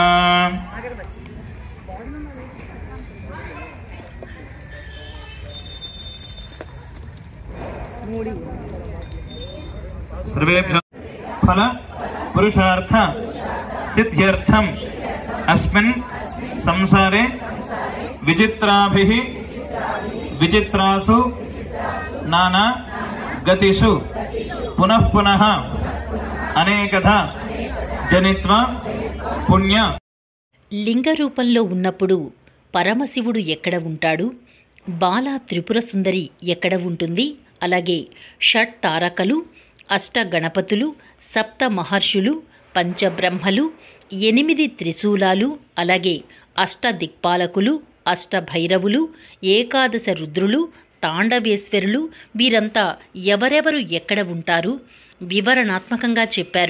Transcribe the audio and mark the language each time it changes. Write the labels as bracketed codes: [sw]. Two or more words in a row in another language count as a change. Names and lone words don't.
[sa] सर्वेभ्यो फल पुरुषार्थ सिद्ध्यर्थम अस्मिन् संसारे विचित्राभिः विचित्रासु नाना गतिषु पुनः पुनः अनेकधा जनित्व पुण्य. [te] లింగ రూపంలో ఉన్నప్పుడు పరమశివుడు ఎక్కడ ఉంటాడు, బాల త్రిపుర సుందరి ఎక్కడ ఉంటుంది, అలాగే షట్ తారకలు, అష్ట గణపతులు, సప్త మహర్షులు, పంచబ్రహ్మలు, 8 త్రిశూలాలు, అలాగే అష్ట దిక్పాలకులు, అష్ట భైరవులు, ఏకాదశ రుద్రులు, తాండవేశ్వరులు వీరంతా ఎవరెవరు ఎక్కడ ఉంటారు వివరణాత్మకంగా చెప్పారు.